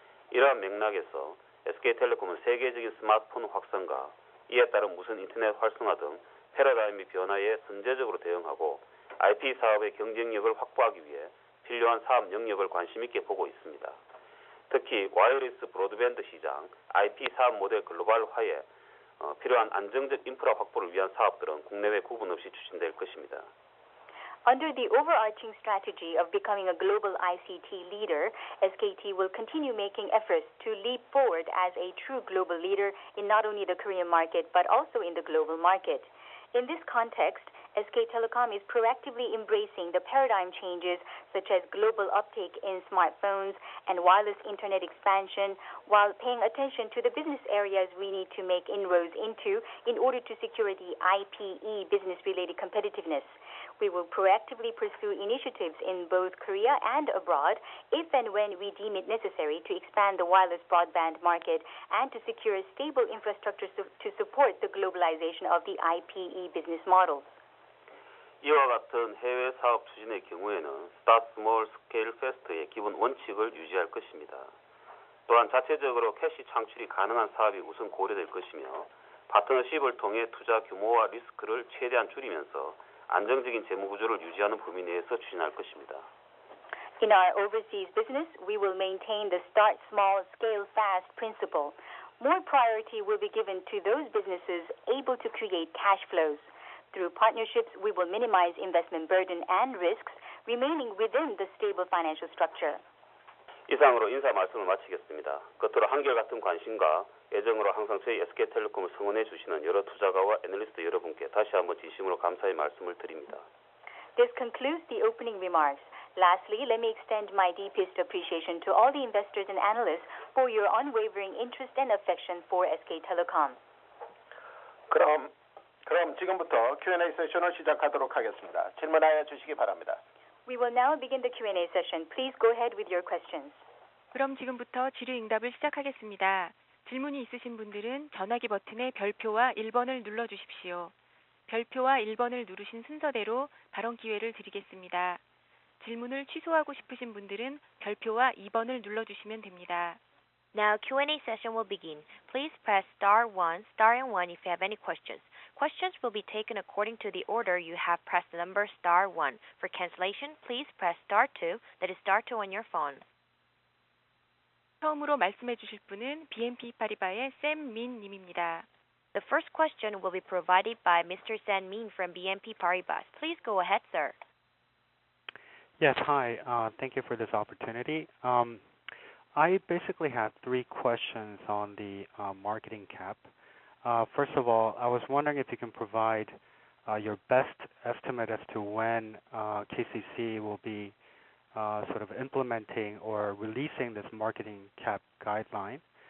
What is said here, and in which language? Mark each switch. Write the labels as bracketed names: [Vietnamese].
[Korean] 이러한 맥락에서 SK텔레콤은 세계적인 스마트폰 확산과 이에 따른 무선 인터넷 활성화 등 패러다임의 변화에 선제적으로 대응하고 IP 사업의 경쟁력을 확보하기 위해 필요한 사업 영역을 관심 있게 보고 있습니다. 특히 와이어리스 브로드밴드 시장, IP 사업 모델 글로벌화에 필요한 안정적 인프라 확보를 위한 사업들은 국내외 구분 없이 추진될 것입니다. [English] Under the overarching strategy of becoming a global ICT leader, SKT will continue making efforts to leap forward as a true global leader in not only the Korean market but also in the global market. In this context, SK Telecom is proactively embracing the paradigm changes such as global uptake in smartphones and wireless internet expansion while paying attention to the business areas we need to make inroads into in order to secure the IPE business-related competitiveness. We will proactively pursue initiatives in both Korea and abroad if and when we deem it necessary to expand the wireless broadband market and to secure stable infrastructure to support the globalization of the IPE business models. [Korean] 이와 같은 해외 사업 추진의 경우에는 [English] Start Small, Scale Fast [Korean] 의 기본 원칙을 유지할 것입니다. 또한 자체적으로 캐시 창출이 가능한 사업이 우선 고려될 것이며 파트너십을 통해 투자 규모와 리스크를 최대한 줄이면서 안정적인 재무 구조를 유지하는 범위 내에서 추진할 것입니다. [English] In our overseas business, we will maintain the start small, scale fast principle. More priority will be given to those businesses able to create cash flows. Through partnerships, we will minimize investment burden and risks, remaining within the stable financial structure. [Korean] 이상으로 인사 말씀을 마치겠습니다. 끝으로 한결같은 관심과 애정으로 항상 저희 SK텔레콤을 성원해 주시는 여러 투자가와 애널리스트 여러분께 다시 한번 진심으로 감사의 말씀을 드립니다. [English] This concludes the opening remarks. Lastly, let me extend my deepest appreciation to all the investors and analysts for your unwavering interest and affection for SK Telecom. [Korean] 그럼 지금부터 Q&A 세션을 시작하도록 하겠습니다. 질문하여 주시기 바랍니다. [English] We will now begin the Q&A session. Please go ahead with your questions. [Korean] 그럼 지금부터 질의응답을 시작하겠습니다. 질문이 있으신 분들은 전화기 버튼의 별표와 1번을 눌러주십시오. 별표와 1번을 누르신 순서대로 발언 기회를 드리겠습니다. 질문을 취소하고 싶으신 분들은 별표와 2번을 눌러주시면 됩니다. [English] Now Q&A session will begin. Please press star 1, star and 1 if you have any questions. Questions will be taken according to the order you have pressed the number star 1. For cancellation, please press star 2, that is star 2 on your phone. [Korean] 처음으로 말씀해 주실 분은 BNP 파리바의 샘 민 님입니다. [English] The first question will be provided by Mr. San Min from BNP Paribas. Please go ahead, sir. Yes, hi. Thank you for this opportunity. I basically have three questions on the marketing cap. First of all, I was wondering if you can provide your best estimate as to when KCC will be sort of implementing or releasing this marketing cap guideline.